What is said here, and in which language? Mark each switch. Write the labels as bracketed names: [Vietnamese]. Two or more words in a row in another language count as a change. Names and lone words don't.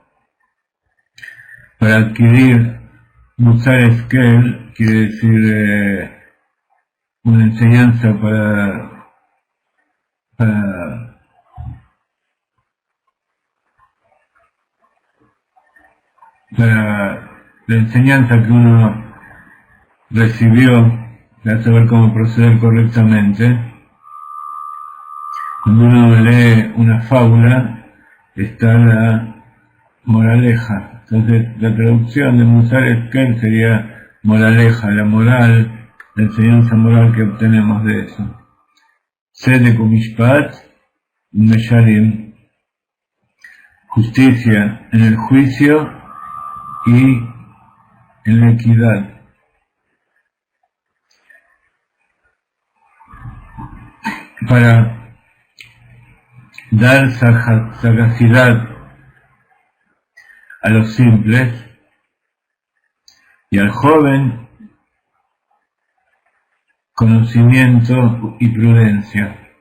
[Spanish] Para adquirir [Hebrew] מוסר השכל [Spanish] quiere decir una enseñanza para la enseñanza que uno recibió para saber cómo proceder correctamente. Cuando uno lee una fábula está la moraleja. Entonces la traducción de [Hebrew] מוסר השכל [Spanish] sería moraleja, la moral, la enseñanza moral que obtenemos de eso. [Hebrew] צדק ומשפט ומשרים, [Spanish] justicia en el juicio y en la equidad. Para dar sagacidad a los simples y al joven conocimiento y prudencia.